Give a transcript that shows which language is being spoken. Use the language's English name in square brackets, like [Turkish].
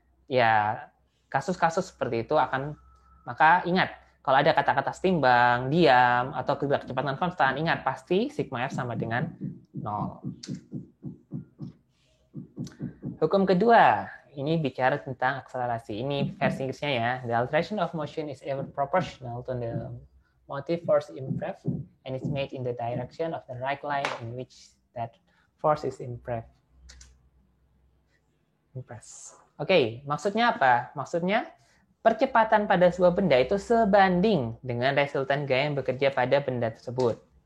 [Indonesian] Ya, kasus-kasus seperti itu maka ingat, kalau ada kata-kata setimbang, diam, atau kecepatan konstan, ingat pasti sigma F sama dengan 0. Hukum kedua, ini bicara tentang akselerasi. Ini versi Inggrisnya ya. [English] The alteration of motion is ever proportional to the motive force impressed and is made in the direction of the right line in which that force is impressed. [Indonesian] Oke, maksudnya apa? Maksudnya percepatan pada sebuah benda itu sebanding dengan resultan gaya yang bekerja pada benda tersebut.